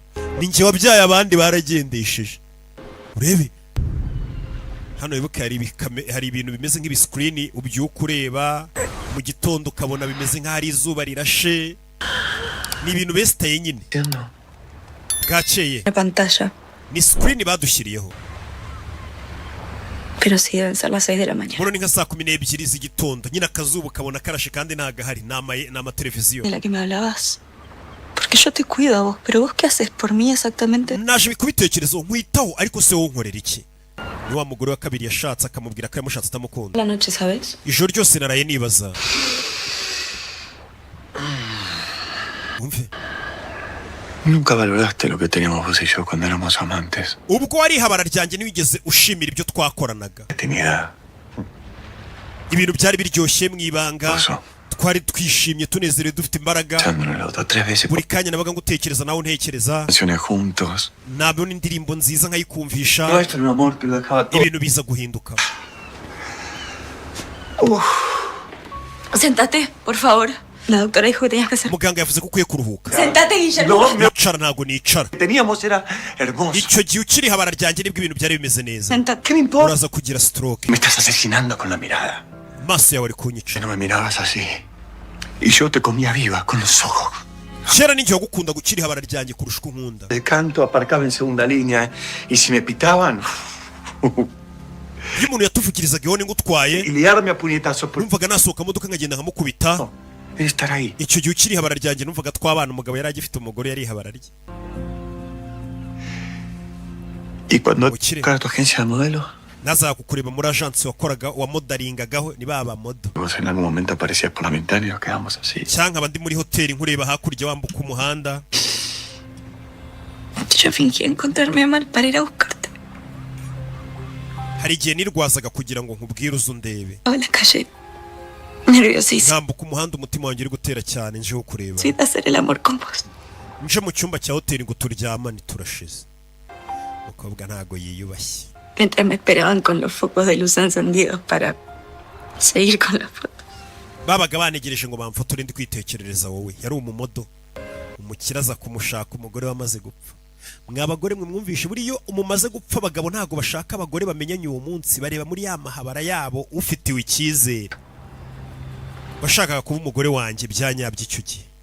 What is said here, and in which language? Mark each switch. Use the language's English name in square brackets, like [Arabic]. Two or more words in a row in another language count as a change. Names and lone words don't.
[Kinyarwanda] Ninjye wabyaye abandi baragendesheje. Urebe hano wibuke hari ibintu bimeze nk'ibiscreen ubyuka ureba mu gitondo ukabona bimeze nk'ari izuba rirashe. Ni ibintu besitaye nyine bwakeye. [Spanish] Pantalla. [Kinyarwanda] Ni screen badushyiriyeho. [Spanish] Pero sí deben ser las 6 de la mañana. [Kinyarwanda] Muno ni nka saa 12 z'igitondo nyine akazuba kabona karashe kandi ntagahari n'ama televiziyo. [Spanish] De la que me hablabas. Porque yo te cuido a vos, pero vos qué haces por mí exactamente? [Kinyarwanda] Naje bikubitekerezo nkwitaho ariko se wowe nkorera iki? Ni wa mugore wa kabiri yashatse akamubwira ko yamushatse atamukunda. [Spanish] La noche, ¿sabes? [Kinyarwanda] Ijoro ryose naraye nibaza. Umve. [Spanish] Nunca valoraste lo que teníamos vos y yo cuando éramos amantes. [Kinyarwanda] Ubwo wari habara ryanjye niwigeze ushimira ibyo twakoranaga. [Spanish] Tenía [Kinyarwanda] Ibintu byari biryoshye mwibanga. Twari twishimye tunezerewe dufite imbaraga. Buri kanya nabaga ngutekereza nawe ntekereza. [Spanish] Canciones juntos. [Kinyarwanda] Nabona indirimbo nziza nkayikumvisha. [Spanish] No, esto era un amor que lo dejaba todo. [Kinyarwanda] Ibintu biza guhinduka. [Spanish] Sentate, por favor. La doctora dijo que tenías que hacer. [Kinyarwanda] Muganga yavuze ko ukwiye kuruhuka. [Spanish] Sentate, Guillermo. [Kinyarwanda] Nicara ntago nicara. [Spanish] Teníamos era hermoso. [Kinyarwanda] Icyo gihe ukiri habara ryanjye nibwo ibintu byari bimeze neza. [Spanish] Sentate. ¿Qué me importa? [Kinyarwanda] Uraza kugira stroke. [Spanish] Me estás asesinando con la mirada. [Kinyarwanda] Maso yawe ari kunyica. [Spanish] Que no me mirabas así. Y yo te comía viva con los ojos. [Kinyarwanda] Kera ninjye wagukunda gukiri habara ryanjye kurusha uko nkunda. [Spanish] De canto aparcaba en segunda línea y si me pitaban [Kinyarwanda] iyo umuntu yatuvugirizaga ihone ngutwaye [Spanish] y liarme a puñetazos por [Kinyarwanda] numvaga nasohoka modoka nkagenda nkamukubita. [Spanish] Estar ahí. [Kinyarwanda] Icyo gihe ukiri habara ryanjye numvaga twabana umugabo yari agifite umugore yari habara rye. [Spanish] Y cuando tocara tu agencia de modelo [Kinyarwanda] nazaga kukureba muri agence wakoraga wa modelingagaho ni baba modo. [Spanish] Vos en algún momento aparecías por la ventana y nos quedamos así. [Kinyarwanda] Cyangwa abandi muri hoteli nkureba hakurya wambuka umuhanda. [Spanish] Yo fingí encontrarme mal para ir a buscarte. [Kinyarwanda] Hari igihe nirwazaga kugira ngo nkubwire uzundebe. [Spanish] A la calle. Nerviosísimo. [Kinyarwanda] Ntambuka umuhanda umutima wanjye uri gutera cyane nje kureba. [Spanish] Sí, de hacer el amor con vos. [Kinyarwanda] Nje mu cyumba cya hoteli ngo turyamane turashize. Umukobwa ntago yiyubashye. [Spanish] Mientras me esperaban con los focos de luz encendidos para seguir con la foto. [Kinyarwanda] Babaga banegereje ngo bamfotore ndi kwitekerereza wowe. Yari umumodo. Umukiraza kumushaka umugore wamaze gupfa. Mwabagore mwe mwumvishe buriyo umumaze gupfa abagabo ntago bashaka abagore bamenyanye uwo munsi bareba muri ya mahabara yabo ufitiwe icyizere. Bashakaga kuba umugore wanjye byanyabye icyo gihe.